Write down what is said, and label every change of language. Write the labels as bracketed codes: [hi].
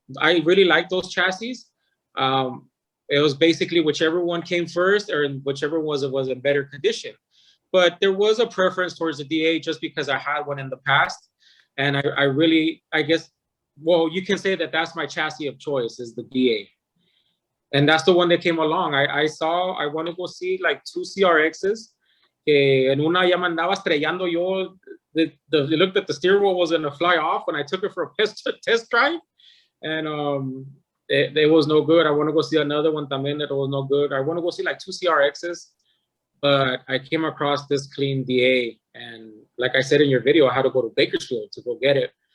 [en] I really like those chassis. It was basically whichever one came first or whichever was in better condition. But there was a preference towards the DA just because I had one in the past. And I guess, well, you can say that that's my chassis of choice, is the DA. And that's the one that came along. I want to go see like 2 CRXs. [es] En una ya me andaba estrellando yo. [en] It looked that the steering wheel was going to fly off when I took it for a test drive. And it was no good. I want to go see another one también that was no good. I want to go see like 2 CRXs. But I came across this clean DA. And like I said in your video, I had to go to Bakersfield to go get it.